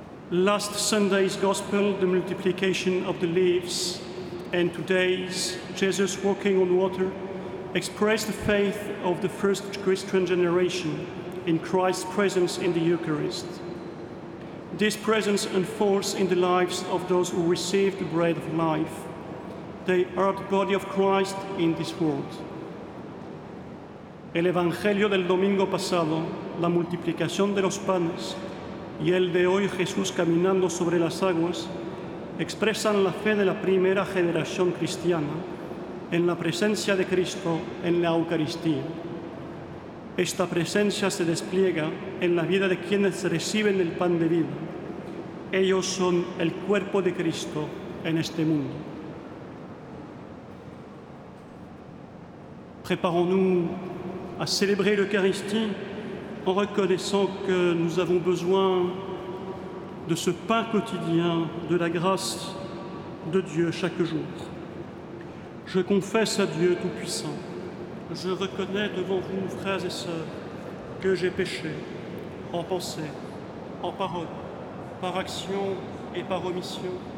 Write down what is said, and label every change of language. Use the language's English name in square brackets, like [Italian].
[English] Last Sunday's Gospel, the multiplication of the leaves, and today's Jesus walking on water, express the faith of the first Christian generation in Christ's presence in the Eucharist. This presence unfolds in the lives of those who receive the bread of life. They are the body of Christ in this world. [Spanish] El Evangelio del domingo pasado, la multiplicación de los panes, y el de hoy Jesús caminando sobre las aguas, expresan la fe de la primera generación cristiana en la presencia de Cristo en la Eucaristía. Esta presencia se despliega en la vida de quienes reciben el pan de vida. Ellos son el cuerpo de Cristo en este mundo. [French] Préparons-nous à célébrer l'Eucharistie en reconnaissant que nous avons besoin de ce pain quotidien, de la grâce de Dieu chaque jour. Je confesse à Dieu Tout-Puissant. Je reconnais devant vous, frères et sœurs, que j'ai péché en pensée, en parole, par action et par omission.